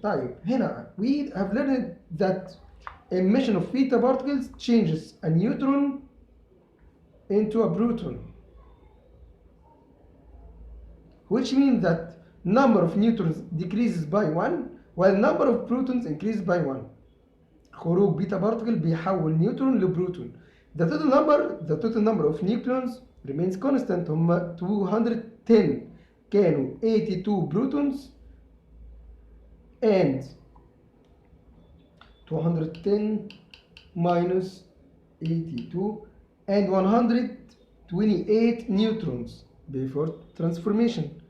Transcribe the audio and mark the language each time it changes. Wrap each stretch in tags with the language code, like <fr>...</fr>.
<en>طيب هنا we have learned that emission of beta particles changes a neutron into a proton, which means that number of neutrons decreases by 1 while number of protons increases by 1.</en> <ar>خروج beta particle بيحول نيوترون لبروتون.</ar> <en>The total number of neutrons remains constant. هم 210 كانوا 82 protons and 210 minus 82 and 128 neutrons before transformation.</en>